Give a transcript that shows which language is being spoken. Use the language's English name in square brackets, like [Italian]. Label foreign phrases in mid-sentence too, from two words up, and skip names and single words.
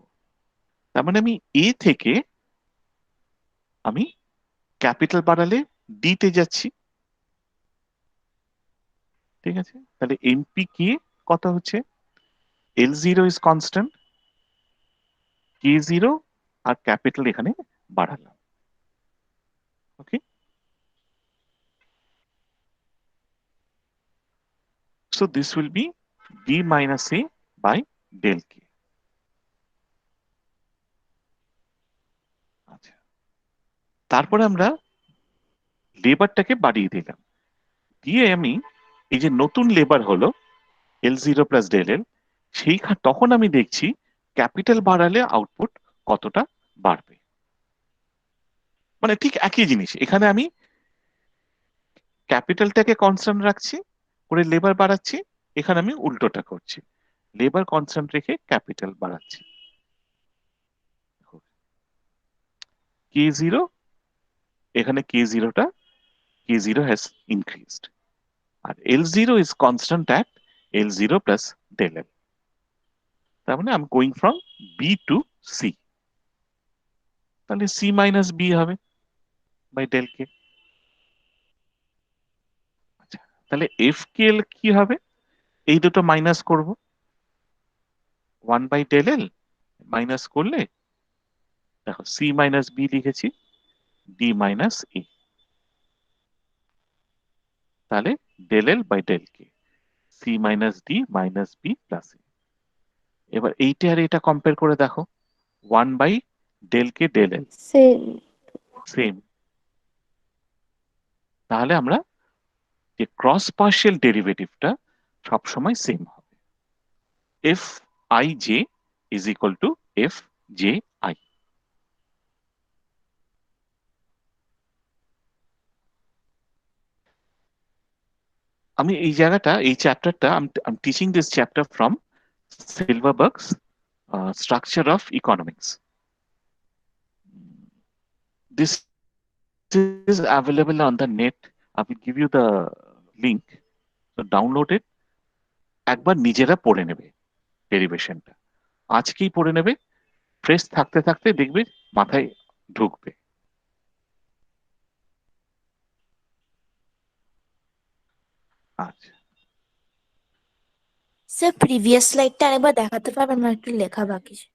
[Bangla] তার মানে আমি এ থেকে আমি ক্যাপিটাল বাড়ালে ডি তে যাচ্ছি। ঠিক আছে, তাহলে এমপি কে কত হচ্ছে, [English] L0 is constant, [Bangla] K0 আর ক্যাপিটাল এখানে বাড়ালাম। ওকে, [English] so this will be d minus a by del k। [Bangla] আচ্ছা, তারপরে আমরা লেবারটাকে বাড়িয়ে দিলাম, দিয়ে আমি এই যে নতুন লেবার হলো [English] L0 plus del L, [Bangla] তখন আমি দেখছি ক্যাপিটাল বাড়ালে আউটপুট কতটা বাড়বে। মানে ঠিক একই জিনিস, এখানে আমি ক্যাপিটালটাকে কনস্ট্যান্ট রাখছি, করে লেবার বাড়াচ্ছি। এখানে আমি উল্টোটা করছি, লেবার কনস্ট্যান্ট রেখে ক্যাপিটাল বাড়াচ্ছি। [English] K0, এখানে K0 has increased, আর L0 is constant at L0 plus del L. [Bangla] তার মানে [English] I'm going from B to C. তাহলে C minus B হবে by del K. [Bangla] আচ্ছা, তাহলে FKL কি হবে? এই দুটো মাইনাস করব, [English] 1 by del L [Bangla] মাইনাস করলে দেখো [English] C minus B লিখেছি, D minus A, তাহলে del L by del K, C minus D minus B plus A. [Bangla] এবার এইটা আর এটা কম্পেয়ার করে দেখো, [English] 1 by del K del L [Bangla] সেম, তাহলে আমরা যে [English] cross partial derivative [Bangla] সবসময় সেম হবে, [English] F I J is equal to F J I. [Bangla] আমি এই জায়গাটা, এই চ্যাপ্টারটা [English] I'm teaching this chapter from Silverberg's Structure of Economics. This is available on the net. I will give you the link, so download it. [Bangla] একবার নিজেরা পড়ে নেবে ডেরিভেশনটা, আজকেই পড়ে নেবে, ফ্রেশ থাকতে থাকতে দেখবে মাথায় ঢুকবে। আচ্ছা, স্যার [English] previous slide [Bangla] আরেকবার দেখাতে পারবেন, আমার একটু লেখা বাকি ছিল।